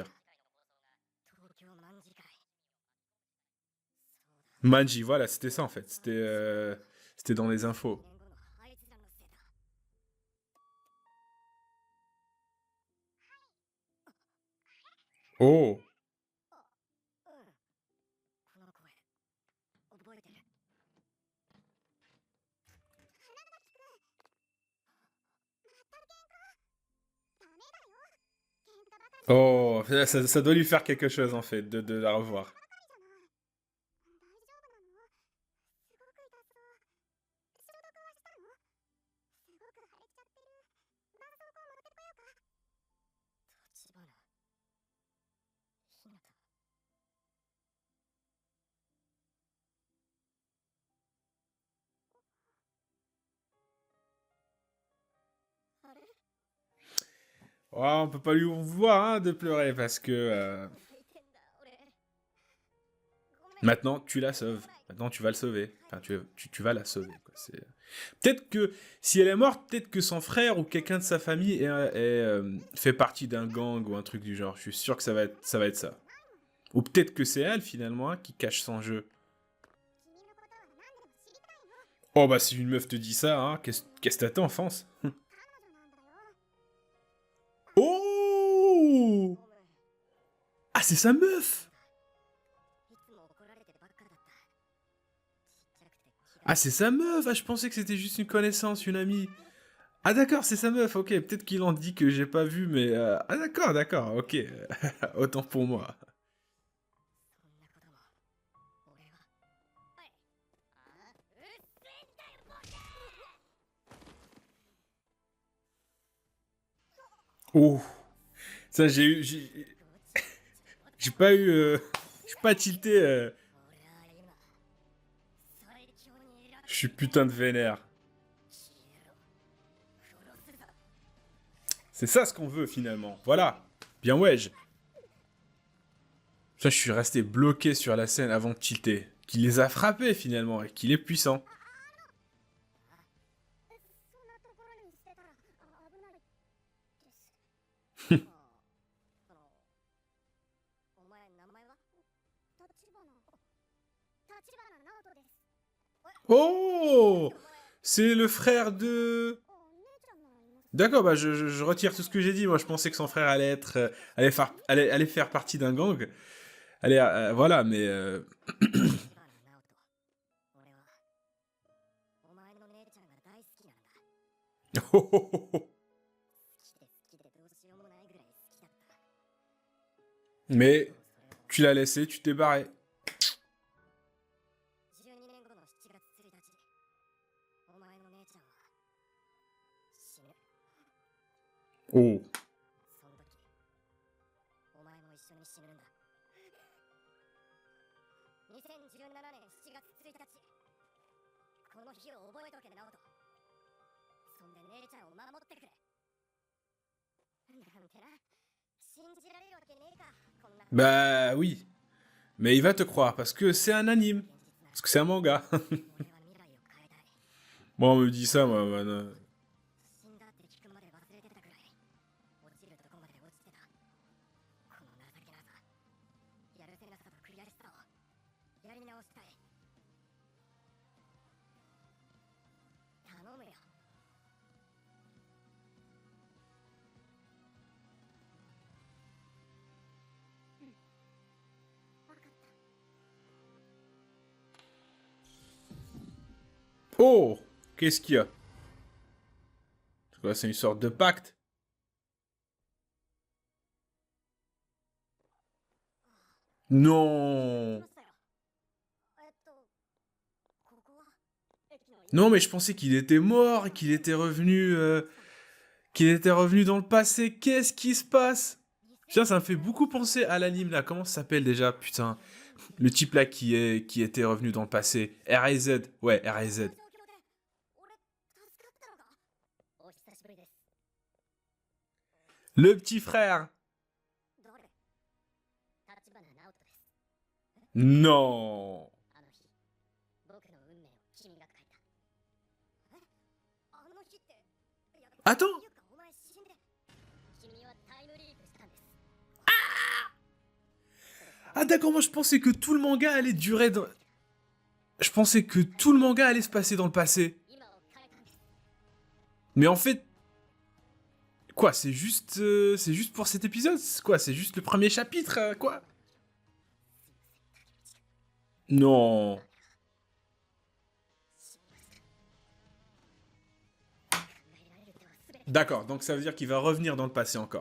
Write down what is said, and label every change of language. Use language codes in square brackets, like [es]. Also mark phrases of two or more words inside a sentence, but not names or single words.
[fr] 東京卍会 Manji, voilà, c'était ça en fait. C'était dans les infos. [ja] 年後のあいつらのせいだ。 Oh. うん。この声覚えてる。 [fr] Oh, ça doit lui faire quelque chose en fait de la revoir. [ja] 立花ひなた あれ [fr] Oh, on peut pas lui vouloir hein, de pleurer parce que [ja] 泣いてんだ俺。ごめん。 [fr] maintenant tu la sauves. Maintenant tu vas le sauver. Enfin, tu vas la sauver. Quoi. Peut-être que si elle est morte, peut-être que son frère ou quelqu'un de sa famille fait partie d'un gang ou un truc du genre. Je suis sûr que ça va être ça. Ou peut-être que c'est elle finalement hein, qui cache son jeu. [ja] 君のことは何でも知りたいの。 [fr] Oh bah si une meuf te dit ça, hein, qu'est-ce que t'attends, France? [ja] 彼女なんだよ。 Oh! ごめん。 [fr] Ah, c'est sa meuf! [ja] いつも怒られてばっかだった。ちっちゃくて気が [fr] Ah, c'est sa meuf! Ah, je pensais que c'était juste une connaissance, une amie. Ah, d'accord, c'est sa meuf, ok. Peut-être qu'il en dit que j'ai pas vu, mais... Ah, d'accord, ok. Autant pour moi. [ja] そんなことも俺は。はい。ああ、うっせえんだよボケ。 [fr] Oh! Ça, j'ai pas eu... j'ai pas tilté... [ja] 俺は今最強に選 [fr] Je suis putain de vénère. [ja] 消えろ。殺すぞ。 [fr] C'est ça ce qu'on veut, finalement. Voilà. Bien, ouais. Putain, je suis resté bloqué sur la scène avant de tilter. Qu'il les a frappés finalement et qu'il est puissant. [ja] そんなところに捨てたら危ないですお前名前は立花直人です [fr] Oh! C'est le frère de... [ja] お姉ちゃんならいます [fr] D'accord, bah je retire tout ce que j'ai dit. Moi, je pensais que son frère allait être, allait faire partie d'un gang. Allez, voilà, mais [ja] 立花直人俺はお前の姉ちゃんが大好きなんだ oh, oh, oh, oh. 好きでどうしようもないぐらい好きだった [fr] Mais tu l'as laissé, tu t'es barré. [ja] 12 年後の7月1日お前の姉ちゃんは死ぬ Oh. その時お前も一緒に死ぬんだ2017年7月1日この日を覚えとけ直人そんで姉ちゃんを守ってくれなんてな信じられるわけねえかこんな [fr] Bah oui. Mais il va te croire parce que c'est un anime. Parce que c'est un manga. [ja] 俺は未来を変えたい [fr] Moi, on me dit ça, moi. Man. [ja] 死んだって聞くまで忘れてたくらい落ちるとこまで落ちてたこの情けなさやるせなさと悔しさをやり直したい頼むよ [fr] Oh! Qu'est-ce qu'il y a? C'est quoi, c'est une sorte de pacte? Non! [ja] ましたよここは駅の [fr] Non, mais je pensais qu'il était mort et qu'il était revenu... qu'il était revenu dans le passé. Qu'est-ce qui se passe? Putain, ça me fait beaucoup penser à l'anime, là. Comment ça s'appelle déjà? Putain. Le type, là, qui était revenu dans le passé. R.A.Z. Ouais, R.A.Z. [ja] 俺助かったのかお久しぶりです [fr] Le petit frère. [ja] どれ立花直人です [fr] Non. [ja] あの日僕の運命を君が変えたえあの日っていや [fr] Attends. [ja] ゆかお前死んで君はタイムリープしたんです [fr] Ah d'accord, moi je pensais que tout le manga allait durer dans... Je pensais que tout le manga allait se passer dans le passé. [ja] 今を変えたんです [fr] Mais en fait... Quoi, c'est juste pour cet épisode? C'est quoi, c'est juste le premier chapitre, quoi? Non. D'accord, donc ça veut dire qu'il va revenir dans le passé encore.